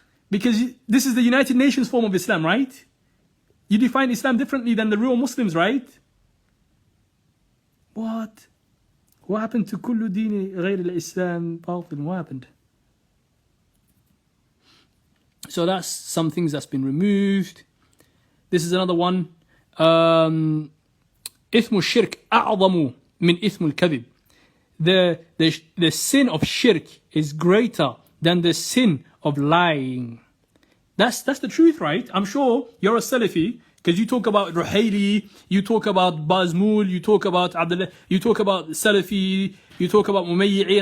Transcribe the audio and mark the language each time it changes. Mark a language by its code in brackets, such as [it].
[en] Because this is the United Nations form of Islam, right? You define Islam differently than the real Muslims, right? What? What happened to kullu deen ghayr al-Islam batil? What happened? So that's some things that's been removed. This is another one. [ar] إثم الشرك أعظم من إثم الكذب. [en] The sin of shirk is greater than the sin of lying. That's the truth, right? I'm sure you're a Salafi because you talk about Ruhaili, you talk about Bazmul, you talk about Abdullah, you talk about Salafi, you talk about Mumayyi'in.